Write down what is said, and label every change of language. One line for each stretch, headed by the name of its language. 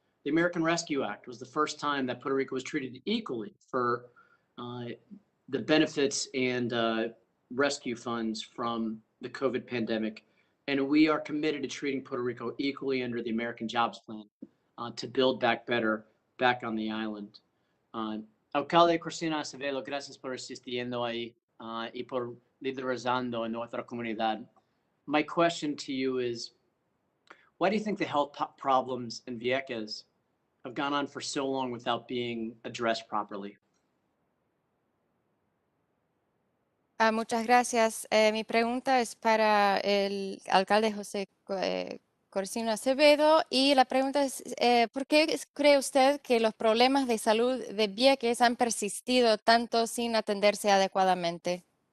English: the American Rescue Act was the first time that Puerto Rico was treated equally for the benefits and rescue funds from the COVID pandemic. And we are committed to treating Puerto Rico equally under the American Jobs Plan to build back better back on the island.
Spanish: Alcalde Cristina Acevedo, gracias por existiendo ahí y por liderazando en nuestra comunidad.
English: My question to you is, why do you think the health problems in Vieques have gone on for so long without being addressed properly?
Spanish: Muchas gracias. Mi pregunta es para el alcalde José Corsino Acevedo y la pregunta es, ¿por qué cree usted que los problemas de salud de Vieques han persistido tanto sin atenderse adecuadamente?